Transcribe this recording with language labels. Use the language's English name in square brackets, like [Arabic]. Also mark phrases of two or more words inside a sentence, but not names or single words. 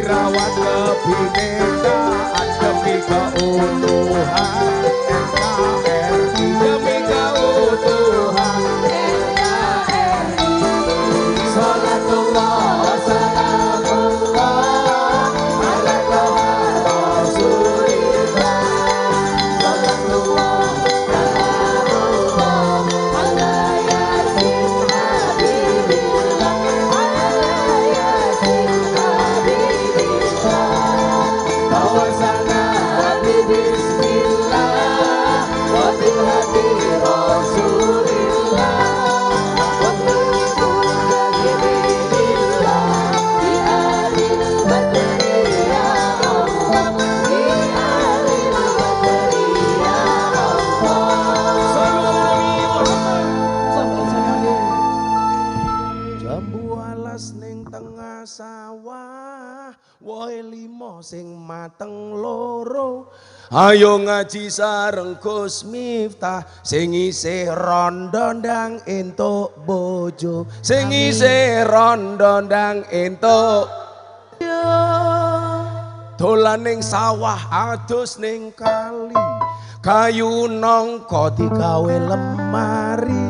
[Indonesian] merawat kebinekaan demi keutuhan NKRI, demi keutuhan NKRI. [Arabic] صلاة الله وسلام الله على طه رسول الله. صلاة الله سلام الله على يس حبيب الله، على يس حبيب الله. توسلنا ب بسم الله و بالهادي رسول الله. وتقلنا بالله بأهل بدر يا الله، بأهل بدر يا الله. [Javanese] Jambu alas ning tengah sawah, wohe limo sing mateng loro. Ayo ngaji sareng Gus Miftah, sing isih rondo ndang entuk bojo, sing isih rondo ndang entuk dolan ning sawah adus ning kali, kayu nangka digawe lemari.